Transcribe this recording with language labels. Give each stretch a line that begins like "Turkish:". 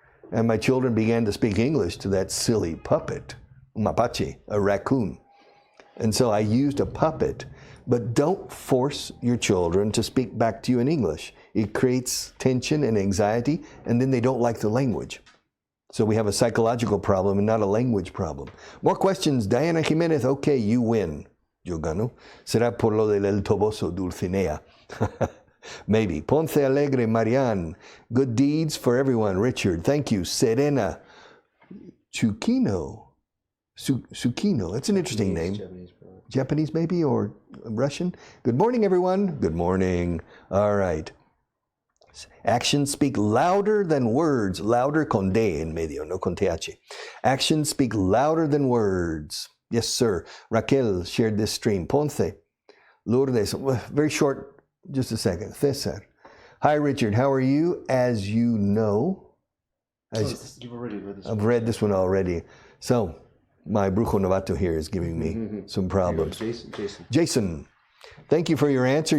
English: And my children began to speak English to that silly puppet,
Spanish: un mapache,
English: a raccoon. And so I used a puppet, but don't force your children to speak back to you in English. It creates tension and anxiety, and then they don't like the language. So we have a psychological problem and not a language problem. More questions. Diana Jimenez. Okay, you win.
Spanish: Yo gano. Será por lo del El Toboso Dulcinea.
English: Maybe. Ponce Alegre, Marianne. Good deeds for everyone. Richard. Thank you. Serena. Chukino. Sukino. That's an interesting name. Japanese maybe, or Russian. Good morning, everyone. Good morning. All right. Actions speak louder than words.
Spanish: Louder con D en medio, no con TH.
English: Actions speak louder than words. Yes, sir. Raquel shared this stream. Ponce. Lourdes. Very short, just a second. Cesar. Hi, Richard. How are you? As you know. You've already read this one. I've read this one already. So, my
Spanish: brujo novato
English: here is giving me some problems. Jason. Thank you for your answer.